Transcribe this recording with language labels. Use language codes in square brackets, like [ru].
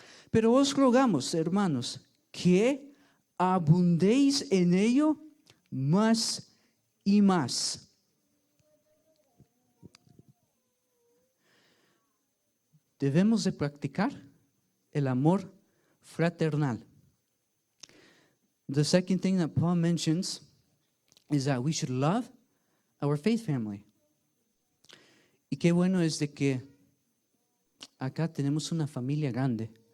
[es] Pero os rogamos, hermanos, que abundéis en ello más y más. Debemos de practicar el amor fraternal. [en] The second thing that Paul mentions is that we should love our faith family. [es] Y qué bueno es de que acá tenemos una familia grande.